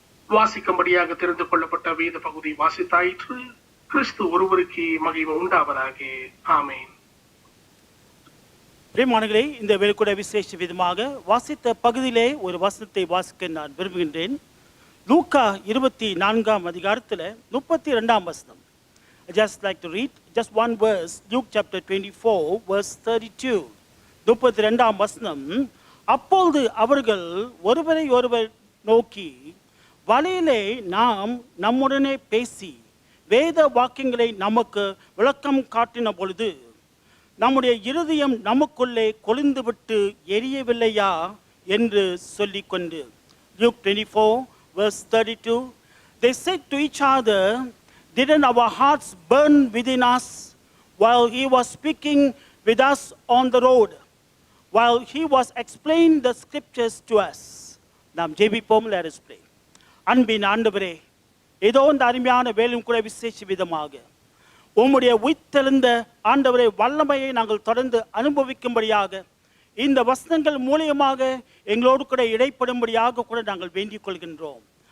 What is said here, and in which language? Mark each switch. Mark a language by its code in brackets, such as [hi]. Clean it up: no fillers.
[ta] வாசிக்கும்படியாக தெரிந்து கொள்ளப்பட்ட வேத பகுதி வாசித்தாயிற்று. கிறிஸ்து ஒருவருக்கே மகிமை உண்டாவதாக. ஆமேன். பிரியமானங்களே, இந்த வேலைக்கூட விசேஷ விதமாக வாசித்த பகுதியிலே ஒரு வசனத்தை வாசிக்க நான் விரும்புகின்றேன். லூக்கா 24ஆம் அதிகாரத்தில் 32ஆம் வசனம். [en] I just like to read just one verse, Luke chapter 24 verse 32. [ta] 32ஆம் வசனம். அப்பொழுது அவர்கள் ஒருவரை ஒருவர் நோக்கி, வழியிலே நாம் நம்முடனே பேசி வேத வாக்கியங்களை நமக்கு விளக்கம் காட்டின பொழுது நம்முடைய இருதயம் நமக்குள்ளே கொழுந்து விட்டு எரியவில்லையா என்று சொல்லிக்கொண்டு. [en] Luke 24 verse 32. They said to each other, didn't our hearts burn within us while he was speaking with us on the road, while he was explaining the scriptures to us? [ta] நாம் ஜெபிப்போம். [en] let us pray. [ta] அன்பின் ஆண்டவரே, ஏதோ இந்த அருமையான வேலும் கூட விசேஷ விதமாக உம்முடைய உயிர்த்தெழுந்த ஆண்டவரே வல்லமையை நாங்கள் தொடர்ந்து அனுபவிக்கும்படியாக இந்த வசனங்கள் மூலியமாக எங்களோடு கூட இடைப்படும்படியாக கூட நாங்கள் வேண்டிக் கொள்கின்றோம்.